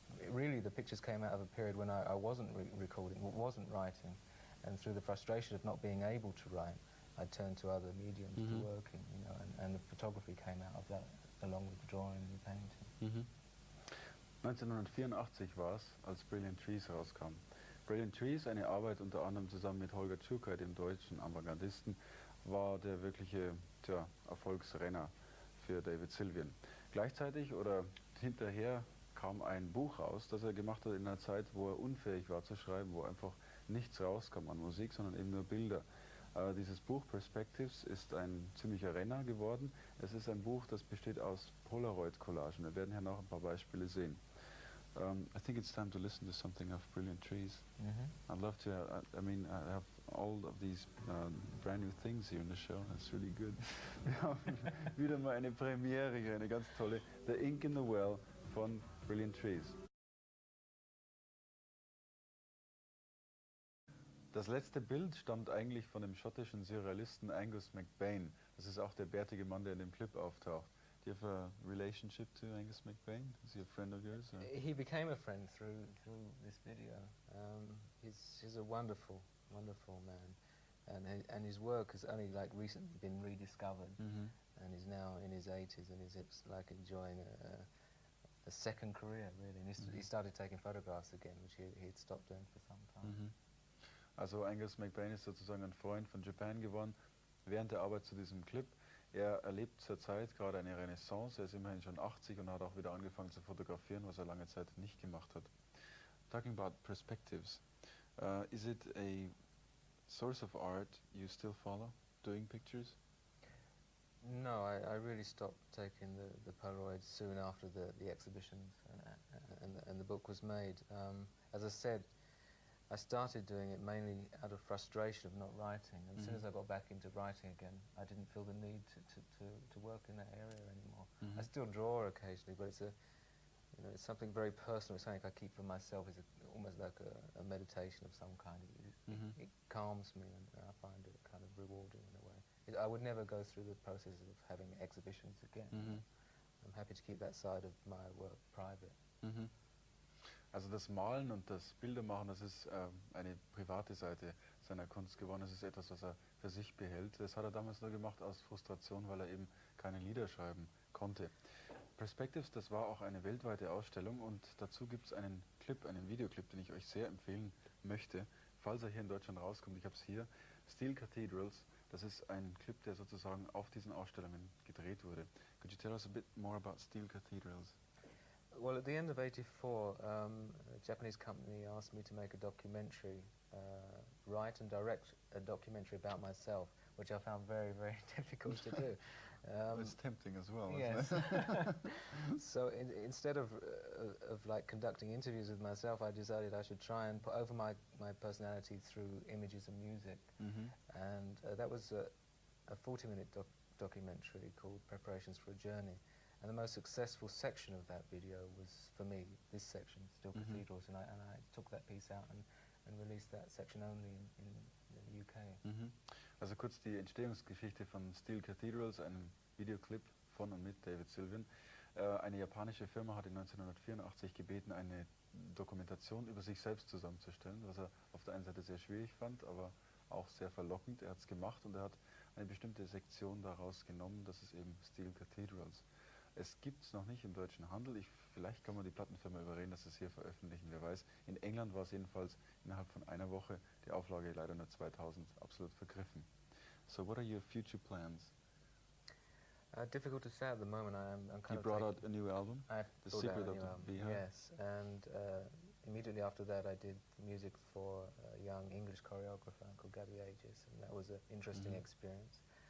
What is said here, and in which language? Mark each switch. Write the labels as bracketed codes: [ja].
[en] Really, the pictures came out of a period when I wasn't recording, wasn't writing, and through the frustration of not being able to write, I turned to other mediums to working, you know, and the photography came out of that, along with the drawing and the painting. [de] 1984 war es, als Brilliant Trees rauskam. Brilliant Trees, eine Arbeit unter anderem zusammen mit Holger Schukai, dem deutschen Avantgardisten, war der wirkliche Erfolgsrenner für David Sylvian. Gleichzeitig oder hinterher kam ein Buch raus, das er gemacht hat in einer Zeit, wo er unfähig war zu schreiben, wo einfach nichts rauskam an Musik, sondern eben nur Bilder. Dieses Buch Perspectives ist ein ziemlicher Renner geworden. Es ist ein Buch, das besteht aus Polaroid-Collagen. Wir werden hier noch ein paar Beispiele sehen. [en] I think it's time to listen to something of Brilliant Trees. I'd love to, I mean, I have all of these brand new things here in the show. That's really good. [de] Wir haben wieder mal eine Premiere hier, eine ganz tolle. The Ink in the Well von Brilliant Trees. Das letzte Bild stammt eigentlich von dem schottischen Surrealisten Angus MacBain. Das ist auch der bärtige Mann, der in dem Clip auftaucht. [en] Do you have a relationship to Angus MacBain? Is he a friend of yours? Or? He became a friend through this video. He's a wonderful man, and his work has only like recently been rediscovered, and he's now in his 80s, and he's like enjoying a second career really. And he started taking photographs again, which he'd stopped doing for some time. [de] Also Angus MacBain ist sozusagen ein Freund von Japan geworden während der Arbeit zu diesem Clip. Er erlebt zurzeit gerade eine Renaissance. Er ist immerhin schon 80 und hat auch wieder angefangen zu fotografieren, was er lange Zeit nicht gemacht hat. [en] Talking about perspectives, is it a source of art you still follow, doing pictures? No, I really stopped taking the Polaroids soon after the exhibitions and the book was made. As I said, I started doing it mainly out of frustration of not writing. And as soon as I got back into writing again, I didn't feel the need to work in that area anymore. I still draw occasionally, but it's something very personal. It's something I keep for myself. It's almost like a meditation of some kind. It calms me, and I find it kind of rewarding in a way. I would never go through the process of having exhibitions again. I'm happy to keep that side of my work private. [de] Also das Malen und das Bildermachen, das ist eine private Seite seiner Kunst geworden. Das ist etwas, was er für sich behält. Das hat er damals nur gemacht aus Frustration, weil er eben keine Lieder schreiben konnte. Perspectives, das war auch eine weltweite Ausstellung und dazu gibt es einen Clip, einen Videoclip, den ich euch sehr empfehlen möchte, falls er hier in Deutschland rauskommt, ich habe es hier, Steel Cathedrals, das ist ein Clip, der sozusagen auf diesen Ausstellungen gedreht wurde. [en] Could you tell us a bit more about Steel Cathedrals? Well, at the end of '84, a Japanese company asked me to make a documentary, write and direct a documentary about myself, which I found very, very difficult to do. It's tempting as well, Yes. isn't it? So instead of like conducting interviews with myself, I decided I should try and put over my personality through images and music. And that was a 40-minute documentary called Preparations for a Journey. And the most successful section of that video was, for me, this section, Steel Cathedrals, and I took that piece out and released that section only in the UK. [de] Also kurz die Entstehungsgeschichte von Steel Cathedrals, einem Videoclip von und mit David Sylvian. Eine japanische Firma hat ihn 1984 gebeten, eine Dokumentation über sich selbst zusammenzustellen, was er auf der einen Seite sehr schwierig fand, aber auch sehr verlockend. Er hat es gemacht und er hat eine bestimmte Sektion daraus genommen, das ist eben Steel Cathedrals. Es gibt es noch nicht im deutschen Handel. Vielleicht kann man die Plattenfirma überreden, dass es hier veröffentlichen, wer weiß. In England war es jedenfalls innerhalb von einer Woche, die Auflage leider nur 2000, absolut vergriffen. [en] So what are your future plans? Difficult to say at the moment. I'm kind You brought out a new album, The Secret of the Beehive. Yes, and immediately after that I did music for a young English choreographer called Gabby Aegis, and that was an interesting experience.